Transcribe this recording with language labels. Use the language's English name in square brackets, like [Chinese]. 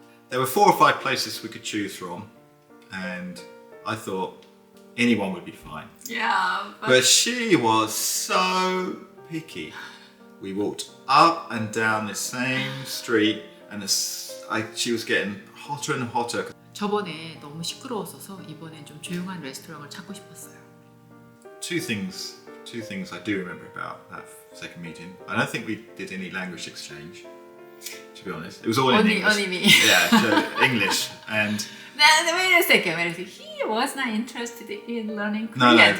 [English] There were 4 or 5 places we could choose from, and I thought anyone would be fine. Yeah, But she was so picky. We walked up and down the same street, and she was getting hotter and hotter. [Korean] 저번에 너무 시끄러웠어서 이번엔 좀 조용한 레스토랑을 찾고 싶었어요. [English] Two things I do remember about that second meeting. I don't think we did any language exchange, to be honest. It was all in English. Only me. Yeah, so English. And Wait a second. He was not interested in learning Korean.